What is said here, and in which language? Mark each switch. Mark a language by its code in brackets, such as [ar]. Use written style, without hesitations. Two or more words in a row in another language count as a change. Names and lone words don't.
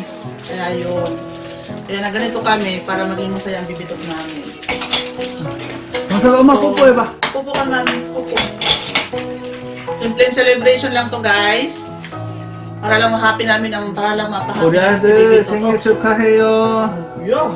[tl] Kaya yun. Kaya na ganito kami para maging masaya ang bibitok namin. Masarap mapupo eh ba? Pupo ka namin, pupo. [en] Simple celebration [tl] lang to guys. Para lang ma-happy namin ang para lang mapahappy [ko] 우리 [tl] namin si [ko] 아들 [tl] bibitok. [ko] 생일 축하해요. [en] Yeah.